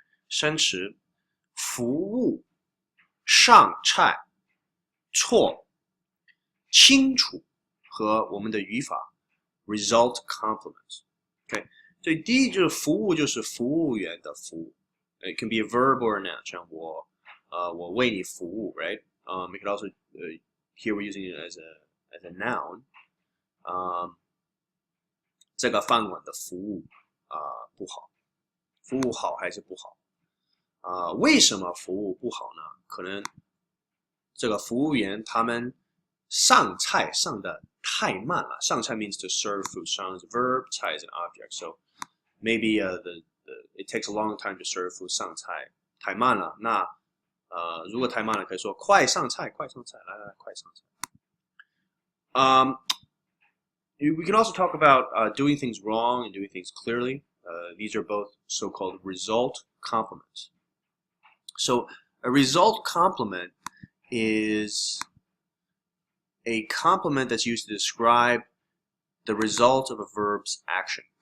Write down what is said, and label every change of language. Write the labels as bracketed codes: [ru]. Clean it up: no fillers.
[zh] 生词：服务、上菜、错、清楚和我们的语法 result complements。OK， 所以第一就是服务，就是服务员的服务。 [en] It can be a verb or a noun， [zh] 像我为你服务 [en] ，right？ We could also here we're using it as a noun。 [zh] 这个饭馆的服务不好，服务好还是不好？为什么服务不好呢？可能这个服务员他们上菜上的太慢了。 [en] 上菜 means to serve food. 上 is a verb, 菜 is an object. So maybe it takes a long time to serve food. [zh] 上菜太慢了。那如果太慢了，可以说快上菜，快上菜，来来来，快上菜。 [en] We can also talk about doing things wrong and doing things clearly. These are both so-called result complements. So a result complement is a complement that's used to describe the result of a verb's action.